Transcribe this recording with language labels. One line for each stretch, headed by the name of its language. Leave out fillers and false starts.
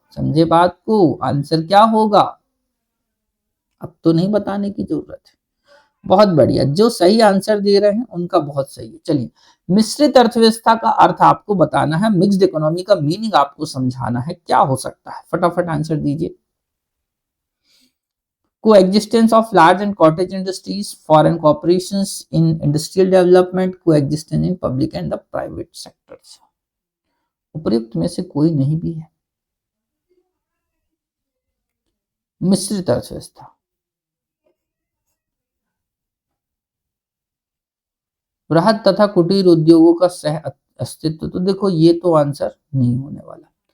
Hindi: समझे बात को? आंसर क्या होगा? अब तो नहीं बताने की जरूरत है। बहुत बढ़िया, जो सही आंसर दे रहे हैं उनका बहुत सही है। चलिए, मिश्रित अर्थव्यवस्था का अर्थ आपको बताना है, मिक्स्ड इकोनॉमी का मीनिंग आपको समझाना है। क्या हो सकता है? फटाफट आंसर दीजिए।
English: Coexistence of large and cottage industries, foreign corporations in industrial development, coexistence in public and the private sectors.
Hindi: उपयुक्त में से कोई नहीं भी है। मिश्रित अर्थव्यवस्था, बृहद तथा कुटीर उद्योगों का सह अस्तित्व, तो देखो ये तो आंसर नहीं होने वाला।